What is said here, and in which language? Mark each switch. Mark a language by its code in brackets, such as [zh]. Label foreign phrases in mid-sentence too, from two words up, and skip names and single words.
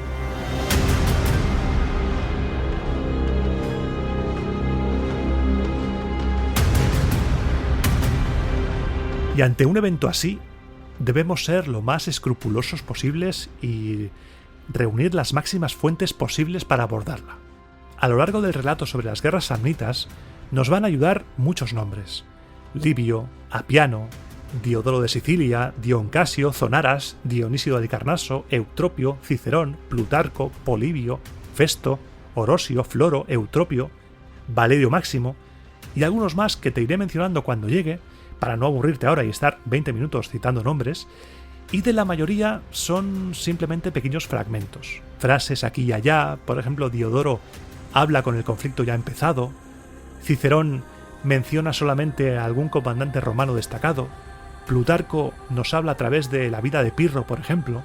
[es] Y ante un evento así, debemos ser lo más escrupulosos posibles y reunir las máximas fuentes posibles para abordarla. A lo largo del relato sobre las guerras samnitas nos van a ayudar muchos nombres: Livio, Apiano, Diodoro de Sicilia, Dion Casio, Zonaras, Dionisio de Alicarnaso, Eutropio, Cicerón, Plutarco, Polibio, Festo, Orosio, Floro, Eutropio, Valerio Máximo y algunos más que te iré mencionando cuando llegue, para no aburrirte ahora y estar 20 minutos citando nombres, y de la mayoría son simplemente pequeños fragmentos, frases aquí y allá. Por ejemplo, Diodoro habla con el conflicto ya empezado, Cicerón menciona solamente a algún comandante romano destacado, Plutarco nos habla a través de la vida de Pirro, por ejemplo.